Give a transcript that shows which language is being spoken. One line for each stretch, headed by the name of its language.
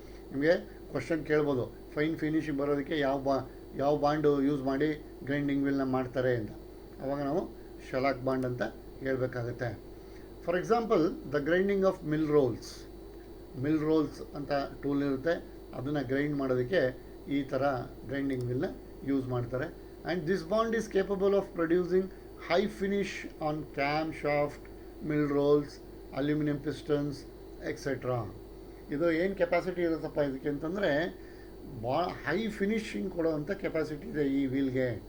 Kannada: ನಿಮಗೆ ಕ್ವಶನ್ ಕೇಳ್ಬೋದು, fine finishing ಬರೋದಕ್ಕೆ ಯಾವ ಬಾಂಡು ಯೂಸ್ ಮಾಡಿ ಗ್ರೈಂಡಿಂಗ್ ವೀಲ್ನ ಮಾಡ್ತಾರೆ ಅಂತ. ಆವಾಗ ನಾವು ಶೆಲಾಕ್ ಬಾಂಡ್ ಅಂತ ಹೇಳಬೇಕಾಗತ್ತೆ.
English: for example the grinding of mill rolls
Kannada: ಅಂತ ಟೂಲ್ ಇರುತ್ತೆ. ಅದನ್ನು ಗ್ರೈಂಡ್ ಮಾಡೋದಕ್ಕೆ ಈ ಥರ ಗ್ರೈಂಡಿಂಗ್ ವೀಲ್ನ ಯೂಸ್ ಮಾಡ್ತಾರೆ.
English: And this bond is capable of producing high finish on camshaft, mill rolls, aluminum pistons, etc.
Kannada: ಇದು ಏನು ಕೆಪಾಸಿಟಿ ಇರುತ್ತಪ್ಪ ಇದಕ್ಕೆ ಅಂತಂದರೆ ಭಾಳ ಹೈ ಫಿನಿಶಿಂಗ್ ಕೊಡೋವಂಥ ಕೆಪಾಸಿಟಿ ಇದೆ ಈ ವೀಲ್ಗೆ.